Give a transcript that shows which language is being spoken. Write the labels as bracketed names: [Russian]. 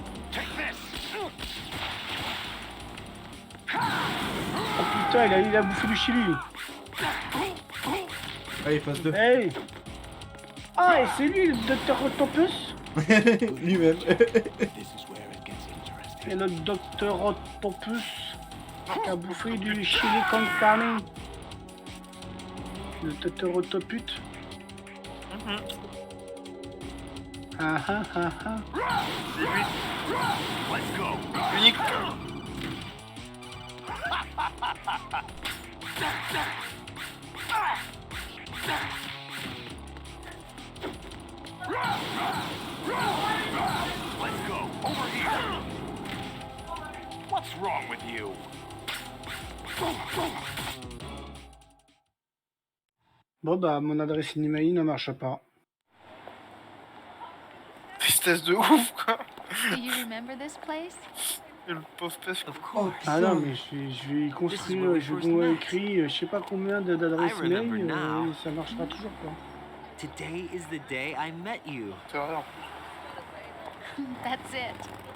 [English] Take this! [French] Oh putain, il a bouffé du chili. Allez, phase 2. [English] Hey. [French] Ah, et c'est lui le docteur Octopus? Lui-même. [English] This is where it gets interesting. [French] Et le docteur Octopus qui a bouffé du chili con carne. Le docteur Octopus. Ah ah ah ah. [English] Let's go! Unique. Let's go! Over here! What's wrong with you? [French] Bon bah mon adresse email ne marche pas. Tristesse de ouf, quoi. [English] Do you remember this place? [French] Et le pauvre pêche. [English] Of course. [French] Ah non mais je vais y construire, je vais écrire je sais pas combien d'adresses [English] I remember [French] mail [English] now. [French] et ça marchera toujours pas. [English] Today is the day I met you. [French] C'est vrai, en plus. [English] That's it.